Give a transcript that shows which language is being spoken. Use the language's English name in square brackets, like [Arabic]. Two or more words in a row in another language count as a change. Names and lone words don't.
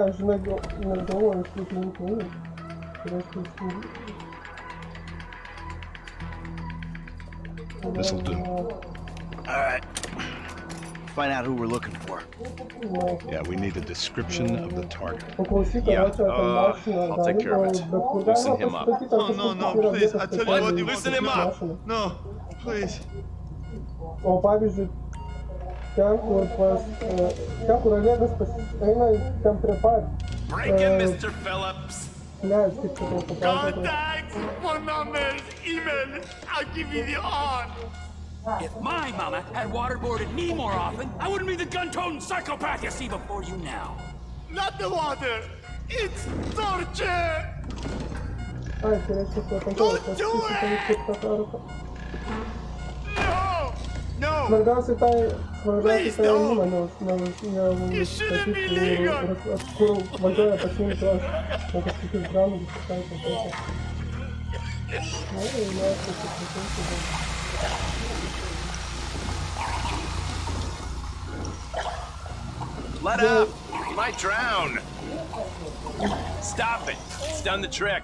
[English] This'll do. Alright. Find out who we're looking for. Yeah, we need a description of the target. Yeah, I'll take care of it. Loosen him up. No, please. I tell you what, you loosen him up. No, please. [Lithuanian] O pavyzdžiui, ten kur Olegas eina ten prie pat. [English] Break him, Mr. Phillips. Contact, phone numbers, email. I'll give you the on. If my mama had waterboarded me more often, I wouldn't be the gun-toting psychopath you see before you now. Not the water. It's torture. Don't do it! No! [Lithuanian] Svarbiausia tai įmonė, [English] You shouldn't be legal! [Lithuanian] kur važiuoja pasiimti tuos kažkokius gramus, [English] Let up! You might drown. Stop it. It's done the trick.